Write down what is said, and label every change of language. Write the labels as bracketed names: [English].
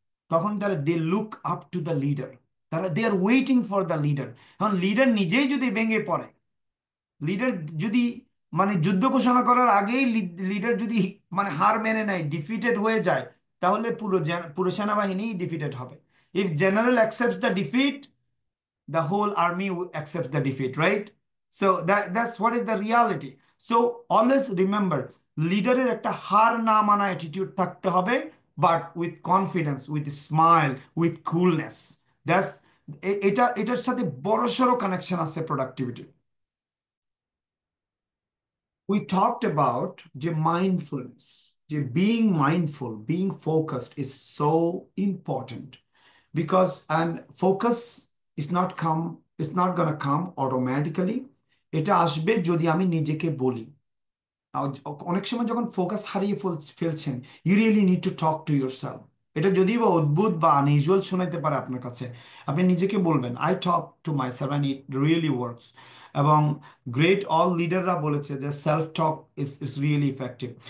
[Bangla] তখন তারা [English] They look up to the leader, তারা they are waiting for the leader. [Bangla] এখন লিডার নিজেই যদি ভেঙে পড়ে, লিডার যদি মানে যুদ্ধ ঘোষণা করার আগেই লিডার যদি মানে হার মেনে নেয়, ডিফিটেড হয়ে যায়, তাহলে পুরো সেনাবাহিনী ডিফিটেড হবে। [English] If general accepts the defeat, the whole army accepts the defeat, right? So that's what is the reality. So always remember, [Bangla] লিডারের একটা হার না মানা অ্যাটিটিউড থাকতে হবে, [English] But with confidence, with smile, with coolness. [Bangla] That's, এটার সাথে বড়সড় connection আছে productivity. [English] We talked about the mindfulness. The being mindful, being focused is so important because and focus is not gonna come automatically. [Bangla] এটা আসবে যদি আমি নিজেকে বলি। অনেক সময় যখন ফোকাস হারিয়ে ফেলছেন, [English] You really need to talk to yourself. [Bangla] এটা যদিও বা অদ্ভুত বা আনইউজুয়াল শোনাতে পারে আপনার কাছে, আপনি নিজেকে বলবেন [English] I talk to myself and it really works. [Bangla] এবং গ্রেট অল লিডাররা বলেছে যে [English] Self talk is really effective.